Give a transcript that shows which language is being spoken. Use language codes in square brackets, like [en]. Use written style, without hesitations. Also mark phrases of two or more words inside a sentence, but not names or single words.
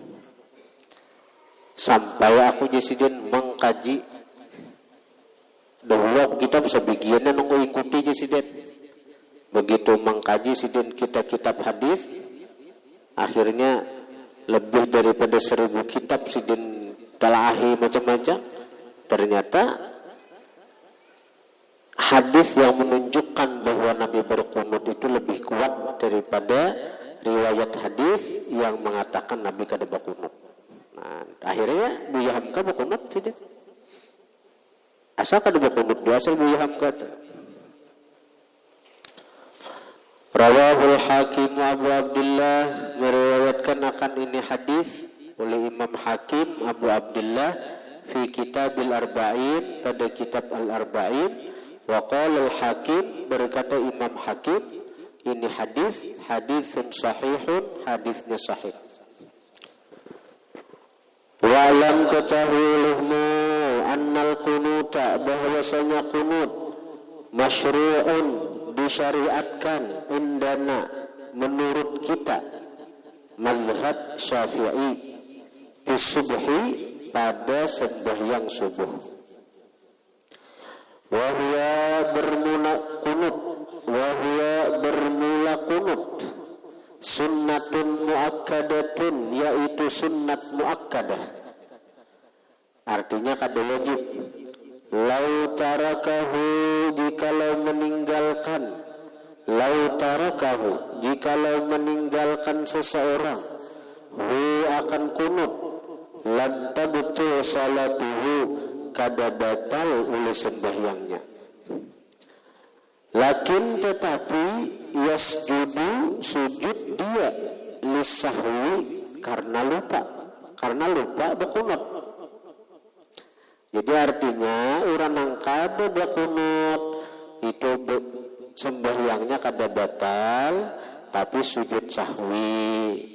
[id] Sampai aku jasidin mengkaji, dahulu kita bisa bagiannya nunggu ikuti jasidin. Begitu mengkaji sidin kitab hadis, akhirnya lebih daripada 1000 kitab sidin telaahi macam-macam. Ternyata hadis yang menunjukkan bahwa Nabi berkunut itu lebih kuat daripada riwayat hadis yang mengatakan Nabi kada berkunut. Nah, akhirnya Buya Hamka berkunut sidin. Asal kada berkunut asal Buya Hamka. [ar] رواه الحاكم أبو عبد الله, [id] meriwayatkan akan ini hadis oleh Imam Hakim Abu Abdullah [ar] في كتاب الأربعين, [id] pada kitab Al-Arba'in. [ar] وقال الحاكم, [id] berkata Imam Hakim, ini [ar] حديث صحيح, [id] hadisnya sahih. [ar] واعلم [id] ketahui olehmu [ar] أن القنوت, [id] bahwasanya kunut masyru'un, disyariatkan indana menurut kita mazhab Syafi'i [ar] في الصبح [id] pada sembahyang subuh. [ar] وهو [id] bermula kunut [ar] سنة مؤكدة, [id] yaitu sunnat muakkadah, artinya kada wajib. [ar] لو تركه, [id] jikalau meninggalkan, [ar] لو تركه, [id] jikalau meninggalkan seseorang, hu akan kunut, [ar] لم تبطل صلاته, [id] kada batal oleh sembahyangnya. Lakin tetapi yasjudu, sujud dia, lisahwi, karena lupa berkunut. Jadi artinya orang yang kada berkunut itu sembahyangnya kada batal, tapi sujud sahwi.